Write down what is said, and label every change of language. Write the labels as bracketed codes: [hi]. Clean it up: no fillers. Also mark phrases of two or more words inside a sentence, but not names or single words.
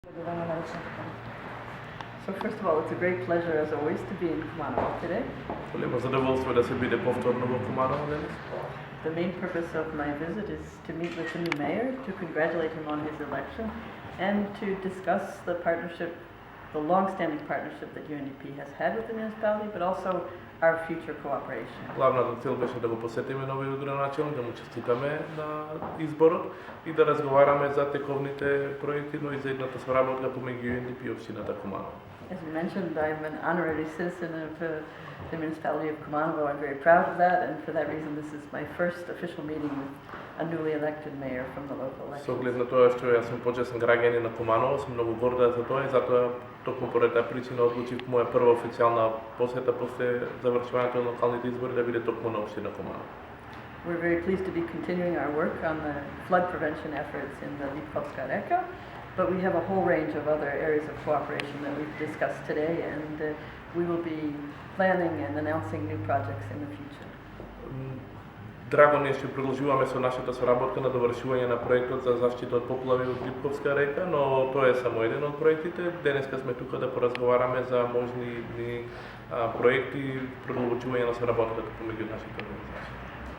[en] So first of all, it's a great pleasure as always to be in Kumanovo today. [mk] Големо задоволство да се буде повторно у Куманову данас. [en] The main purpose of my visit is to meet with the new mayor, to congratulate him on his election, and to discuss the partnership, the long-standing partnership that UNDP has had with the municipality, but also our future cooperation. [mk] Главната цел беше да го посетиме новиот градоначелник, да му честитаме на изборот и да разговараме за тековните проекти, но и за едната соработка помеѓу UNDP и општината Куманово. [en] As you mentioned, I'm an honorary citizen of the municipality of Kumanovo. I'm very proud of that, and for that reason, this is my first official meeting with a newly elected mayor from the local [mk] Со [en] election. [mk] оглед на тоа што јас сум почесен граѓанин на Куманово, сум многу горда за тоа и затоа токму поради таа причина одлучив моја прва официјална посета после завршувањето на локалните избори да биде токму на општина Куманово. [en] We're very pleased to be continuing our work on the flood prevention efforts in the Lipkovska Reka, but we have a whole range of other areas of cooperation that we've discussed today, and we will be planning and announcing new projects in the future. [mk] Драго ни е што продолжуваме со нашата соработка на довршување на проектот за заштита од поплави од Липковска река, но тоа е само еден од проектите. Денеска сме тука да поразговараме за можни проекти, продолжување на соработката помеѓу нашите организации.